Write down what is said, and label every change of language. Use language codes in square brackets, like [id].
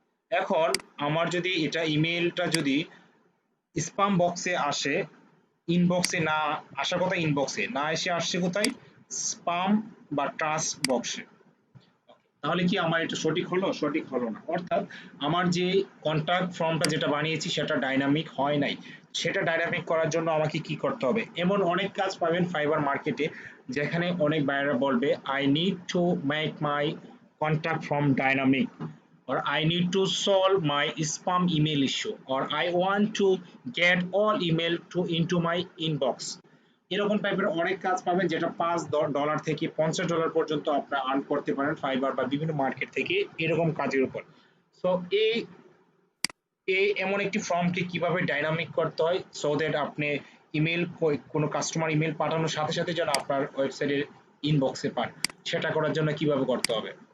[bn] এখন আমার যদি এটা ইমেলটা যদি স্পাম বক্সে আসে, ইনবক্সে না আসার কথা, ইনবক্সে না এসে আসছে কোথায়? স্পাম বা ট্রাস্ট বক্সে। তাহলে কি আমার এটা সঠিক হলো? সঠিক হলো না। অর্থাৎ আমার যে কন্টাক্ট ফর্মটা যেটা বানিয়েছি সেটা ডাইনামিক হয় নাই। সেটা ডাইনামিক করার জন্য আমাকে কি করতে হবে? এমন অনেক কাজ পাবেন ফাইবার মার্কেটে, যেখানে অনেক বায়াররা বলবে [en] I need to make my contact form dynamic, or I need to solve my spam email issue, or I want to get all email to into my inbox। [bn] এরকম টাইপের অনেক কাজ পাবেন, যেটা $5 থেকে $50 পর্যন্ত আপনারা আর্ন করতে পারেন ফাইবার বা বিভিন্ন মার্কেট থেকে এরকম কাজের উপর। সো এই এই এমন একটি ফর্মকে কিভাবে ডাইনামিক করতে হয়, সো দ্যাট আপনি ইমেল, কোনো কাস্টমার ইমেল পাঠানোর সাথে সাথে যেন আপনার ওয়েবসাইটের ইনবক্সে পান, সেটা করার জন্য কিভাবে করতে হবে।